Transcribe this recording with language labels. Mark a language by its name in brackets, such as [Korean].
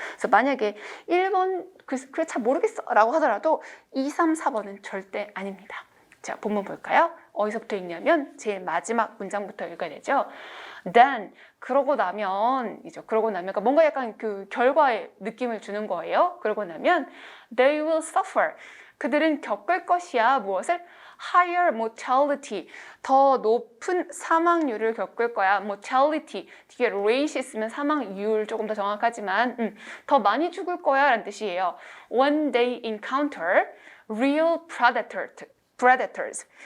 [Korean] 그래서 만약에 1번 그래 잘 모르겠어 라고 하더라도 2, 3, 4번은 절대 아닙니다. 자, 본문 볼까요? 어디서부터 읽냐면 제일 마지막 문장부터 읽어야 되죠. Then 그러고 나면 그러니까 뭔가 약간 그 결과의 느낌을 주는 거예요. 그러고 나면 [English] they will suffer. [Korean] 그들은 겪을 것이야. 무엇을? [English] higher mortality, [Korean] 더 높은 사망률을 겪을 거야. mortality, 뒤에 rate 있으면 사망률 조금 더 정확하지만 더 많이 죽을 거야 라는 뜻이에요. [English] When they encounter real predators.